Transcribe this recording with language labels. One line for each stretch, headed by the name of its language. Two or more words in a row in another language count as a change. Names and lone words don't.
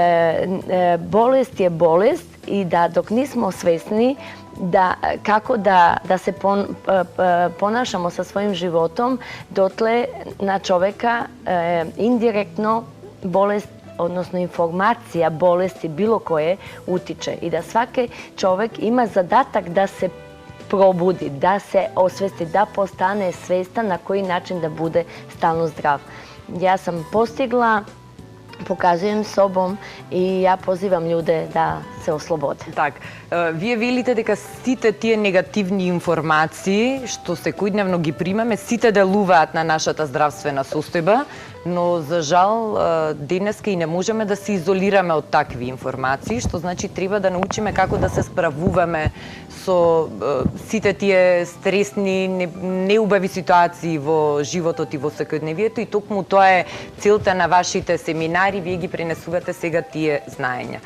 Serbian: bolest je bolest i da dok nismo svesni kako da se ponašamo sa svojim životom, dotle na čoveka indirektno bolest, odnosno informacija bolesti bilo koje utiče i da svaki čovek ima zadatak da se probudi, da se osvesti, da postane svestan na koji način da bude stalno zdrav. Ja sam postigla, pokazujem sobom i ja pozivam ljude da se oslobode.
Macedonian: Так, вие велите дека сите тие негативни информации што секојдневно ги примаме, сите делуваат на нашата здравствена состојба, но за жал денеска и не можеме да се изолираме од такви информации, што значи треба да научиме како да се справуваме со сите тие стресни, неубави ситуации во животот и во секојдневието, и токму тоа е целта на вашите семинари, вие ги пренесувате сега тие знаења.